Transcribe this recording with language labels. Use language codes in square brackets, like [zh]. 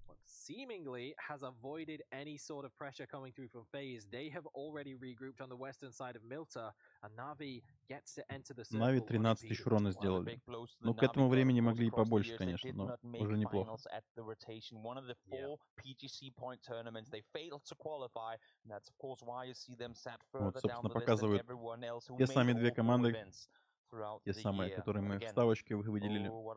[en] seemingly has avoided any sort of pressure coming through from FaZe. They have already regrouped on the western side of Milta, and Navi gets to enter the circle. [ru] Нави 13 тысяч урона сделали. Ну, к этому времени могли и побольше, конечно, но уже неплохо. [en] One of the 4 PGC point tournaments, they failed to qualify, and that's of course why you see them sat further down the list than everyone else who made all 4 events. [ru] Те самые, которые мы в ставочке выделили.